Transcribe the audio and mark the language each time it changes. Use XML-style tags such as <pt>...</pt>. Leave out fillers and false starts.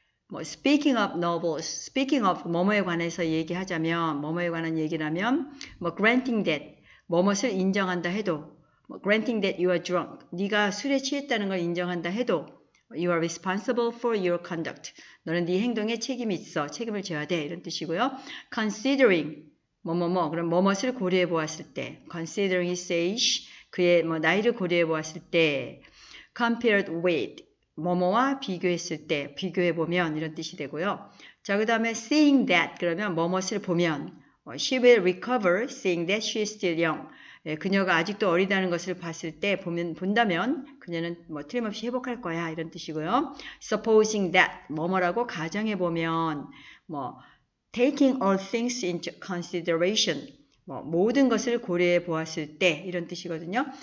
<ko>뭐</ko> <en>speaking of novels,</en> <ko>speaking of 뭐뭐에 관해서 얘기하자면 뭐뭐에 관한 얘기라면 뭐 granting that, 뭐뭇을 인정한다 해도 뭐</ko> <en>granting that you are drunk,</en> <ko>네가 술에 취했다는 걸 인정한다 해도</ko> <en>you are responsible for your conduct,</en> <ko>너는 네 행동에 책임이 있어, 책임을 져야 돼 이런 뜻이고요. considering 그럼 뭐뭇을 고려해 보았을 때</ko> <en>considering his age,</en> <ko>그의 나이를 고려해 보았을 때</ko> <en>compared with</en> <ko>뭐뭐와 비교했을 때 비교해 보면 이런 뜻이 되고요. 자, 그 다음에</ko> <en>seeing that</en> <ko>그러면 뭐뭇을 보면</ko> <en>she will recover seeing that she is still young.</en> <ko>그녀가 아직도 어리다는 것을 봤을 때 본다면 그녀는 틀림없이 회복할 거야 이런 뜻이고요. supposing that 뭐뭐라고 가정해 보면</ko> <en>taking all things into consideration</en> <ko>모든 것을 고려해 보았을 때 이런 뜻이거든요.</ko>